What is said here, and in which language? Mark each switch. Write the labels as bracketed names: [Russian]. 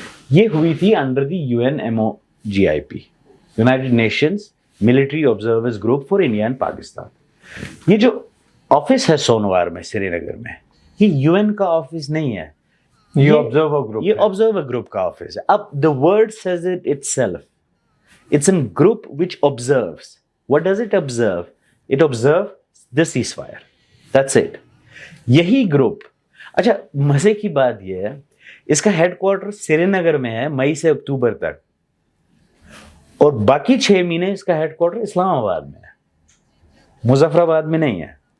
[Urdu] یہ ہوئی تھی under the UNMOGIP, United nations military observers group for India and Pakistan. یہ جو آفس ہے سونوار میں, سری نگر میں, یہ UN کا آفس نہیں ہے, یہ آبزرور گروپ کا آفس ہے. [English] اب the word says it itself, it's a group which observes. What does it observe? It observes the ceasefire. That's it. [Urdu] یہی گروپ, اچھا مزے کی بات یہ ہے, اس کا ہیڈ کوارٹر سری نگر میں ہے مئی سے اکتوبر تک, اور باقی 6 مہینے اس کا ہیڈ کوارٹر اسلام آباد میں ہے, مظفر آباد میں نہیں ہے.